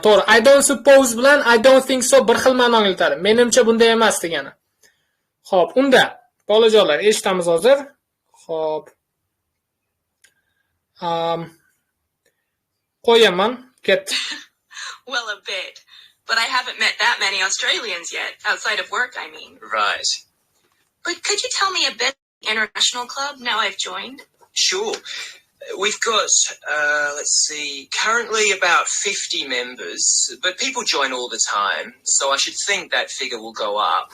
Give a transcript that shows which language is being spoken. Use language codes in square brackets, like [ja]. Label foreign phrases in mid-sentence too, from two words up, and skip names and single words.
[uz] To'g'ri. [en] I don't suppose [uz] bilan [en] I don't think so [uz] bir xil ma'no anglatadi. Menimcha bunday emas degani. Xo'p, unda bolajonlar eshitamiz hozir. Xo'p. Qo'yaman, ket. [en] Well, a bit. But I haven't met that many Australians yet, outside of work, I mean. Right. But could you tell me a bit about the international club now I've joined? Sure. We've got, let's see, currently about 50 members, but people join all the time, so I should think that figure will go up.